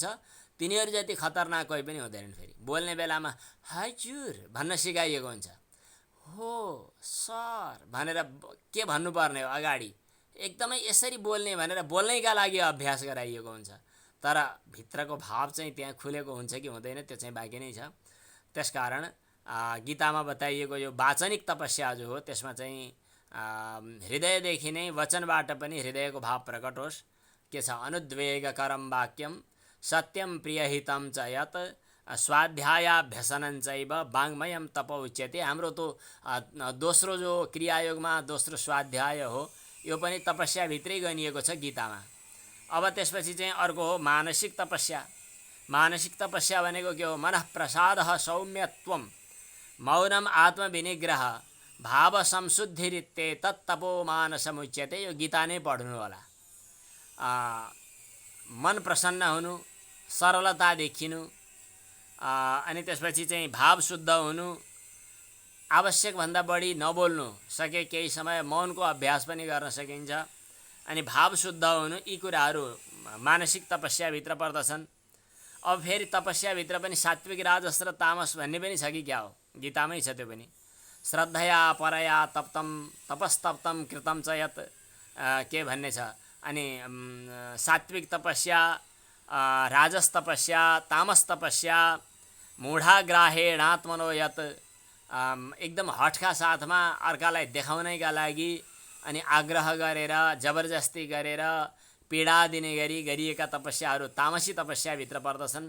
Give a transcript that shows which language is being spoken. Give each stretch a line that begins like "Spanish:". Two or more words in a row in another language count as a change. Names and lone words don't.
Nepali: तिनीहरू जति खतरनाक कोही पनि हुँदैनन्। फेरि बोल्ने बेलामा हजुर भन्न सिकाइएको हुन्छ, हो सर भनेर के भन्नुपर्ने हो अगाडि, एकदमै यसरी बोल्ने भनेर बोल्नैका लागि अभ्यास गराइएको हुन्छ। तर भित्रको भाव चाहिँ त्यहाँ खुलेको हुन्छ कि हुँदैन त्यो चाहिँ बाँकी नै छ। त्यसकारण गीतामा बताइएको यो वाचनिक तपस्या जो हो त्यसमा चाहिँ हृदयदेखि नै वचनबाट पनि हृदयको भाव प्रकट होस्। के छ?
Sanskrit: अनुद्वेगकरम वाक्यम सत्यम प्रियहितम च यत स्वाध्यायाभ्यसनं चैव वाङ्मयम तप उच्यते।
Nepali: हाम्रो तो दोस्रो जो क्रियायोगमा दोस्रो स्वाध्याय हो यो पनि तपस्याभित्रै गनिएको छ गीतामा। अब त्यसपछि चाहिँ अर्को हो मानसिक तपस्या। मानसिक तपस्या भनेको के हो?
Sanskrit: मनः प्रसादः सौम्यत्वम मौनम आत्मविनिग्रह भाव संशुद्धिरित्ते तत्तपो मानसमुच्यते।
Nepali: यो गीता नै पढ्नु होला। मन प्रसन्न हुनु, सरलता देखिनु, अनि त्यसपछि चाहिँ भाव शुद्ध हुनु, आवश्यकभन्दा बढी नबोल्नु, सके केही समय मौनको अभ्यास पनि गर्न सकिन्छ, अनि भाव शुद्ध हुनु, यी कुराहरू मानसिक तपस्याभित्र पर्दछन्। अब फेरि तपस्याभित्र पनि सात्विक राजस र तामस भन्ने पनि छ कि क्या हो? गीतामै छ त्यो पनि।
Sanskrit: श्रद्धया परया तप्तम तपस्तप्तम कृतम च यत
Nepali: के भन्ने छ। अनि सात्विक तपस्या, राजस तपस्या, तामस तपस्या,
Sanskrit: मूढाग्राहेणात्मनो यत,
Nepali: एकदम हठका साथमा अर्कालाई देखाउनैका लागि अनि आग्रह गरेर जबरजस्ती गरेर पीडा दिने गरी गरिएका तपस्याहरू तामसी तपस्याभित्र पर्दछन्।